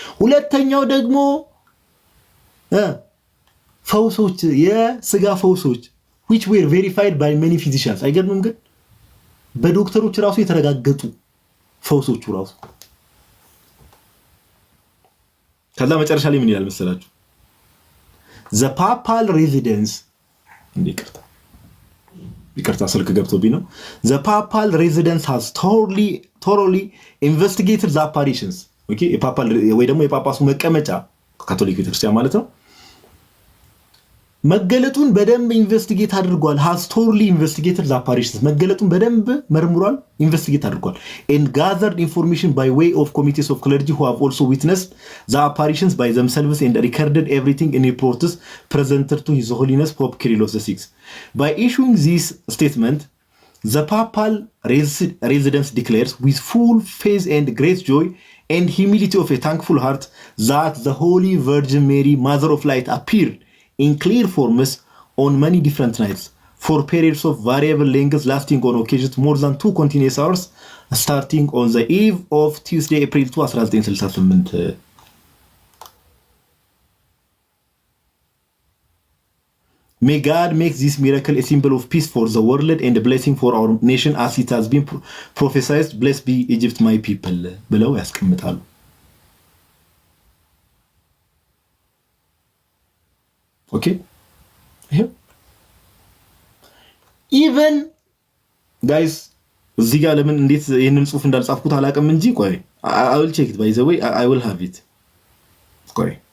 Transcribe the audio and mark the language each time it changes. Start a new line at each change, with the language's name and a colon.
Amharic: ሁለተኛው ደግሞ ፈውሶች የስጋ ፈውሶች
English: which were verified by many physicians
Amharic: አይገርምም? ግን በዶክተሮች ራሱ የተረጋገጡ ፈውሶቹ ራሱ ከዛ መጨረሻ ላይ ምን ይላል መሰላችሁ?
English: The papal residence
Amharic: ይቅርታ ስልክ ገብቶብኝ ነው።
English: The papal residence has thoroughly investigated the apparitions.
Amharic: ኦኬ የፓፓል ወይ ደግሞ የጳጳሱ መቀመጫ ካቶሊክ ቤተክርስቲያን ማለት ነው። መገለጡን በደንብ ኢንቨስቲጌት አድርጓል።
English: has thoroughly investigated the apparitions.
Amharic: መገለጡን በደንብ መርምሯል፣ ኢንቨስቲጌት አድርጓል.
English: and gathered information by way of committees of clergy who have also witnessed the apparitions by themselves and recorded everything in reports presented to His Holiness Pope Kyrillos VI. By issuing this statement, the papal residence declares with full faith and great joy and humility of a thankful heart that the Holy Virgin Mary, Mother of Light, appeared in clear forms on many different nights for periods of variable lengths lasting on occasions more than 2 continuous hours starting on the eve of Tuesday, April 2, 1968. May God make this miracle a symbol of peace for the world and a blessing for our nation as it has been prophesied. Blessed be Egypt, my people.
Amharic: ብለው ያስቀምጣሉ። ኦኬ ኢቨን ጋይስ እዚህ ጋር ለምን እንዴት ይሄንን ጽሁፍ እንዳልጻፍኩት አላውቅም እንጂ ቆይ
English: I will check it by the way I will have it
Amharic: ቆይ